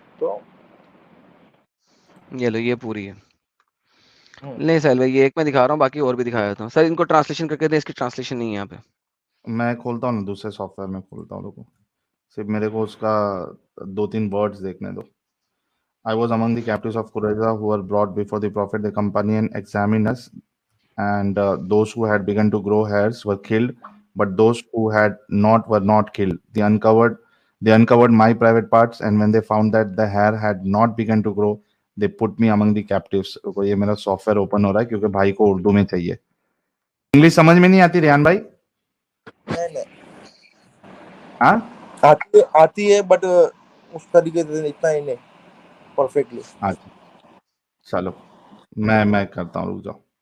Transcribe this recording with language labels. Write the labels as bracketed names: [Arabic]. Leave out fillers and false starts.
[Hindi] तो ये लो ये पूरी है। हम्म, नहीं साहिल भाई, ये एक मैं दिखा रहा हूँ, बाकी और भी दिखाया था सर। इनको ट्रांसलेशन करके दे, इसकी ट्रांसलेशन नहीं है यहाँ पे। मैं खोलता हूँ ना, दूसरे सॉफ्टवेयर में खोलता हूँ, रुको, सिर्फ मेरे को उसका 2-3 वर्ड्स देखने दो। [English] I was among the captives of Qurayza who were brought before the Prophet. The companion examined us, and those who had begun to grow hairs were killed, but those who had not were not killed. They uncovered my private parts, and when they found that the hair had not begun to grow, they put me among the captives. [Hindi] रुको, ये मेरा software open हो रहा है क्योंकि भाई को उर्दू में चाहिए। इंग्लिश समझ में नहीं आती रेहान भाई? नहीं हाँ, आती है बट उस तरीके से इतना ही नहीं परफेक्टली। अच्छा, चलो मैं करता हूँ, रुक जाओ।